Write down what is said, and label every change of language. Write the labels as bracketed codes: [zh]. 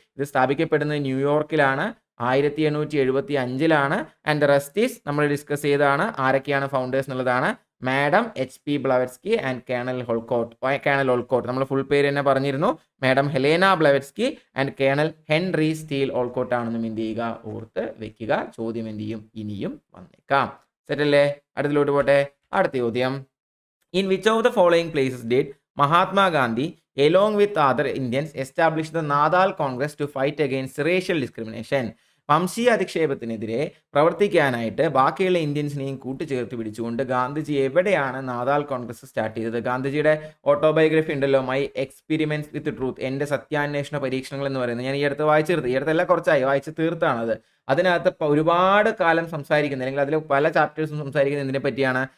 [ml] ഇത് സ്ഥാപിക്കപ്പെടുന്നത് ന്യൂയോർക്കിലാണ് 1875 [en] and the rest is [ml] നമ്മൾ discuss ചെയ്തതാണ്. ആരൊക്കെയാണ് ഫൗണ്ടേഴ്സ് എന്നുള്ളതാണ്? Madam HP ബ്ലവറ്റ്സ്കി and colonel ഓൾക്കോട്ട്. നമ്മൾ ഫുൾ പേര് തന്നെ പറഞ്ഞിരുന്നു. Madam Helena ബ്ലവറ്റ്സ്കി and colonel Henry steel ഓൾക്കോട്ട് ആണെന്നും എന്ത് ചെയ്യുക? ഓർത്ത് വെക്കുക. ചോദ്യം എന്ത് ചെയ്യും? ഇനിയും വന്നേക്കാം. സെറ്റല്ലേ? അടുത്തിലോട്ട് പോട്ടെ. അടുത്ത ചോദ്യം, [en] In which of the following places did Mahatma Gandhi along with other Indians established the Nadal Congress to fight against racial discrimination? [ml] വംശീയ അധിക്ഷേപത്തിനെതിരെ പ്രവർത്തിക്കാനായിട്ട് ബാക്കിയുള്ള ഇന്ത്യൻസിനെയും കൂട്ടിച്ചേർത്ത് പിടിച്ചുകൊണ്ട് ഗാന്ധിജി എവിടെയാണ് നാദാൽ കോൺഗ്രസ് സ്റ്റാർട്ട് ചെയ്തത്? ഗാന്ധിജിയുടെ ഓട്ടോബയോഗ്രഫി ഉണ്ടല്ലോ, മൈ എക്സ്പെരിമെന്റ്സ് വിത്ത് ട്രൂത്ത്, എൻ്റെ സത്യാന്വേഷണ പരീക്ഷണങ്ങൾ എന്ന് പറയുന്നത്. ഞാൻ ഈ അടുത്ത് വായിച്ചു തീർത്ത്, ഈ അടുത്തെല്ലാം കുറച്ചായി വായിച്ച് തീർത്താണത്. അതിനകത്ത് ഒരുപാട് കാലം സംസാരിക്കുന്നത്, അല്ലെങ്കിൽ അതിൽ പല ചാപ്റ്റേഴ്സും സംസാരിക്കുന്നത് എന്തിനെ പറ്റിയാണ്?